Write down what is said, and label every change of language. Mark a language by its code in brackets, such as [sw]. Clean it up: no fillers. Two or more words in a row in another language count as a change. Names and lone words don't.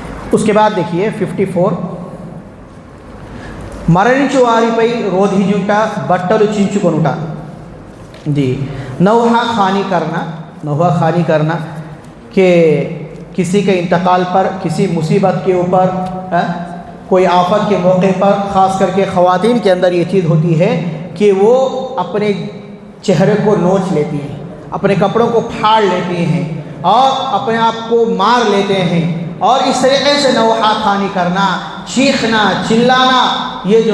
[ur] اس کے بعد دیکھیے 54 [te] మరణించు వారిపై రోధించుట బట్టలు చించుకొనుట [ur] جی نوحہ خوانی کرنا کہ کسی کے انتقال پر کسی مصیبت کے اوپر کوئی آفت کے موقع پر خاص کر کے خواتین کے اندر یہ چیز ہوتی ہے کہ وہ اپنے چہرے کو نوچ لیتی ہیں اپنے کپڑوں کو پھاڑ لیتی ہیں اور اپنے آپ کو مار لیتے ہیں اور اس طریقے سے نوحہ خوانی کرنا چیخنا چلانا یہ جو